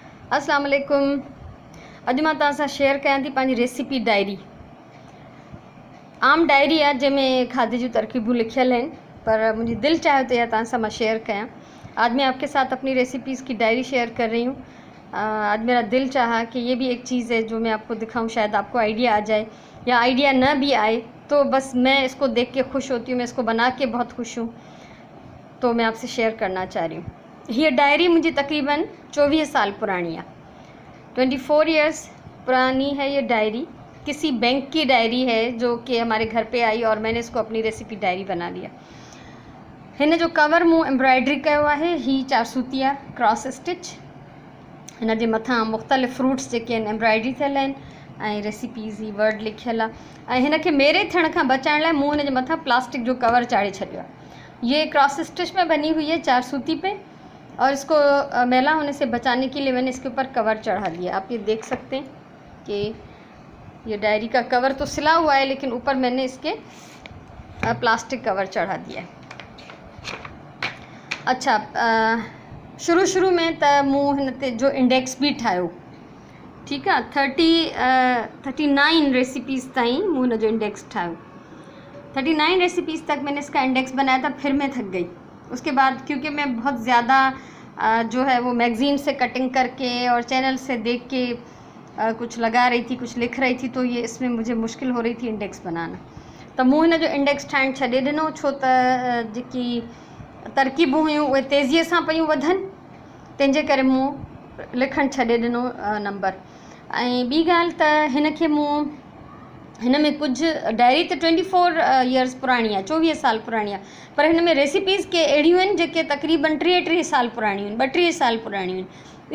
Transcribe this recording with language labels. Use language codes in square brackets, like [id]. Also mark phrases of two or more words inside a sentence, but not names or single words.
[ar] السلام عليكم. [sd] अॼु मां तव्हां सां शेयर कयां थी पंहिंजी [en] recipe diary. [sd] आम डायरी आहे जंहिंमें खाधे जूं तरकीबूं लिखियल आहिनि, पर मुंहिंजी दिलि चाहे तो तव्हां सां मां शेयर कयां। [ur] آج میں آپ کے ساتھ اپنی ریسیپیز کی ڈائری شیئر کر رہی ہوں. آج میرا دل چاہا کہ یہ بھی ایک چیز ہے جو میں آپ کو دکھاؤں، شاید آپ کو آئیڈیا آ جائے، یا آئیڈیا نہ بھی آئے تو بس میں اس کو دیکھ کے خوش ہوتی ہوں، میں اس کو بنا کے بہت خوش ہوں، تو میں آپ سے شیئر کرنا چاہ رہی ہوں. یہ ڈائری مجھے تقریباً 24 سال پرانی ہے، 24 ایئرز پرانی ہے یہ ڈائری. کسی بینک کی ڈائری ہے جو کہ ہمارے گھر پہ آئی اور میں نے اس کو اپنی ریسیپی ڈائری بنا لیا. [sd] हिन जो कवर मूं एम्ब्रॉयडरी कयो आहे, ही 4 सूतिया [en] cross stitch. [sd] हिन जे मथां मुख़्तलिफ़ फ्रूट्स जेके आहिनि एम्ब्रॉयडरी थियल आहिनि ऐं रेसिपीज़ ही वर्ड लिखियल आहे। ऐं हिन खे मेरे थियण खां बचाइण लाइ मूं हिन जे मथां प्लास्टिक जो कवर चाढ़े छॾियो आहे। [ur] یہ [en] cross stitch [ur] میں بنی ہوئی ہے 4 سوتی پہ، اور اس کو میلا ہونے سے بچانے کے لیے میں نے اس کے اوپر کور چڑھا دیا. آپ یہ دیکھ سکتے ہیں کہ یہ ڈائری کا کور تو سلا ہوا ہے، لیکن اوپر میں نے اس کے [en] plastic cover [ur] چڑھا دیا ہے. [sd] अच्छा, शुरू में त मूं हिन ते जो इंडेक्स भी ठाहियो, ठीकु आहे, 39 रेसिपीज़ ताईं मूं हिन जो इंडेक्स ठाहियो। [ur] 39 ریسیپیز تک میں نے اس کا انڈیکس بنایا تھا، پھر میں تھک گئی. اس کے بعد کیونکہ میں بہت زیادہ جو ہے وہ میگزین سے کٹنگ کر کے اور چینل سے دیکھ کے کچھ لگا رہی تھی، کچھ لکھ رہی تھی، تو یہ اس میں مجھے مشکل ہو رہی تھی انڈیکس بنانا. [sd] त मूं हिन जो इंडेक्स ठाहिणु छॾे ॾिनो, छो त जेकी तरकीबूं हुयूं उहे तेज़ीअ सां पियूं वधनि, तंहिंजे करे मूं लिखणु छॾे ॾिनो नंबर। ऐं ॿी ॻाल्हि त हिन खे मूं हिन में कुझु डायरी त 24 इयर्स पुराणी आहे, 24 साल पुराणी आहे, पर हिन में रेसिपीज़ के अहिड़ियूं आहिनि जेके तक़रीबन 33 साल पुराणियूं आहिनि, 32 साल पुराणियूं आहिनि।